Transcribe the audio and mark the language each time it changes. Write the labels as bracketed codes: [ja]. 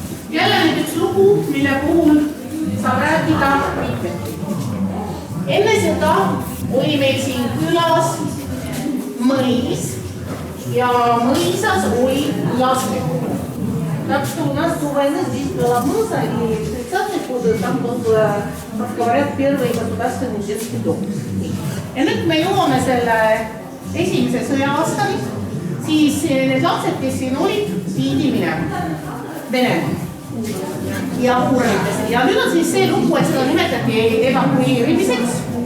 [et] Jälle nüüd üks lugu, mille puhul saab rääkida mitmeti. Enne seda oli meil siin külas mõis ja mõisas oli lastekodu. [ru] Так что у нас до войны здесь была муза, и в 30-е годы там был, как говорят, первый государственный детский дом. [et] Ja nüüd me jõuame selle esimese sõja aastani, siis need lapsed, kes siin olid, viidi minema Venemaal ja uurimisesse. Ja nüüd on siis see lugu, et seda nimetati evakueerimiseks.